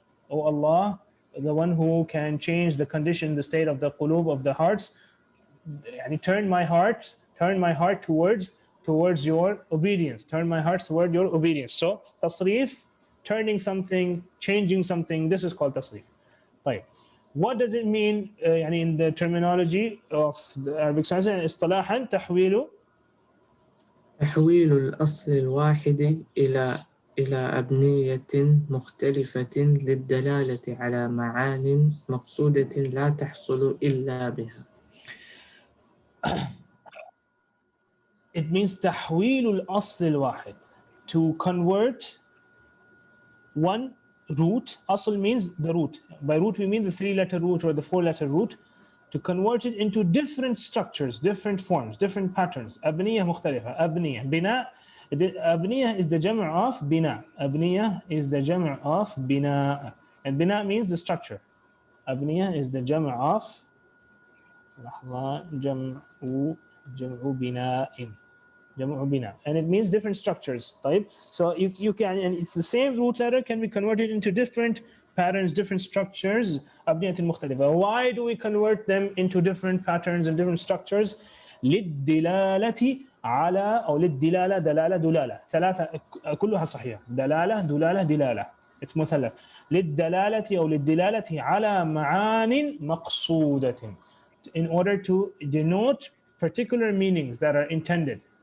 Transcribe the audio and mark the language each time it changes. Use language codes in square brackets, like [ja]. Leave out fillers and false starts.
[en] O Allah, the one who can change the condition, the state of the qulub, of the hearts, turn my heart towards your obedience. Turn my heart toward your obedience. So tasrif, turning something, changing something, this is called tasrif. [ar] طيب. [en] What does it mean [ar] يعني [en] in the terminology of the Arabic science and اصطلاحا [ar] تحويل الأصل الواحد إلى أبنية مختلفة للدلالة على معان مقصودة لا تحصل إلا بها. [en] It means [ar] تحويل الأصل الواحد, [en] to convert one root. أصل means the root. By root we mean the 3-letter root or the 4-letter root. To convert it into different structures, different forms, different patterns. [ar] أبنية مختلفة. أبنية. بناء. [en] أبنية is the جمع of بناء. أبنية is the جمع of بناء. And بناء means the structure. أبنية is the جمع of [ar] لحظة جمع بناء. جمع بناء. [en] And it means different structures. [ar] طيب. [en] So you can, and it's the same root letter can be converted into different patterns, different structures. [ar] أبنية مختلفة. [en] Why do we convert them into different patterns and different structures? [ar] للدلالة على أو للدلالة دلالة دلالة ثلاثة كلها صحيحة. دلالة دلالة دلالة. [en] It's [ar] مثلث. للدلالة أو للدلالة على معان مقصودة. [en] In order to denote particular meanings that are intended.